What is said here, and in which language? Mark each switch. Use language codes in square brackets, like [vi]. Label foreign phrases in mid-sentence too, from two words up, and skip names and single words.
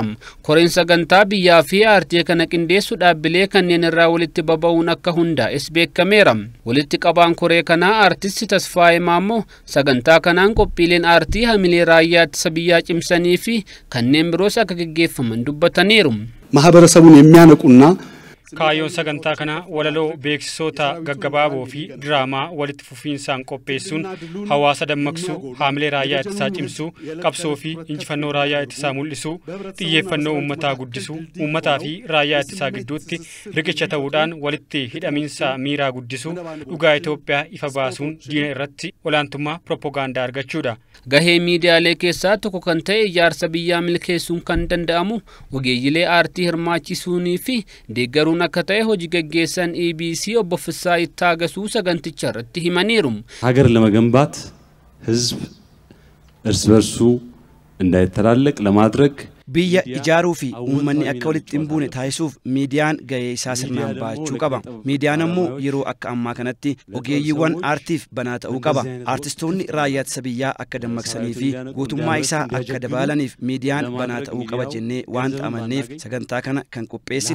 [om] Koreen sagantaa biyyaa fi aartii kana qindeessu dhaabbilee kanneen irraa walitti baba'uun akka hundaa'es beekameera. Walitti qabaan koree kanaa aartisti Tasfaayee Maammoo sagantaa kanaan qophiileen aartii hamilee raayyaa ittisa biyyaa cimsanii fi kanneen biroos akka geggeeffaman dubbataniiru. [am] ማህበረሰቡን የሚያነቁና [om] Kaayyoon sagantaa kana walaloo beeksisoota gaggabaaboo fi diraamaa walitti fufiinsaan qopheessuun hawaasa dammaqsuu, haamilee raayyaa ittisaa cimsuu, qabsoo fi injifannoo raayyaa ittisaa mul'isuu, xiyyeeffannoo uummataa guddisuu, uummataa fi raayyaa ittisaa gidduutti riqicha ta'uudhaan walitti hidhamiinsa miiraa guddisuu, dhugaa Itoophiyaa ifa baasuun diina irratti olaantummaa propagaandaa argachuudha. Gahee miidiyaalee keessaa tokko kan ta'e ijaarsa biyyaa milkeessuun kan danda'amu ogeeyyilee aartii hirmaachisuunii fi deeggaruun akka ta'e hojii gaggeessan EBC obbo Fisaa Ittaagasuu saganticha irratti himaniiru. [am] ሀገር ለመገንባት ህዝብ እርስ በርሱ እንዳይተላለቅ ለማድረግ [om] biyya ijaaruu fi uummanni akka walitti hin buune taasisuuf miidiyaan gahee isaa sirnaan baachuu qaba. Miidiyaan ammoo yeroo akka ammaa kanatti ogeeyyiiwwan aartiif banaa ta'uu qaba. Aartistoonni raayyaa ittisa biyyaa akka dammaqsanii fi guutummaa isaa akka dabalaniif miidiyaan banaa ta'uu qaba jennee waan amanneef sagantaa kana kan qopheessine.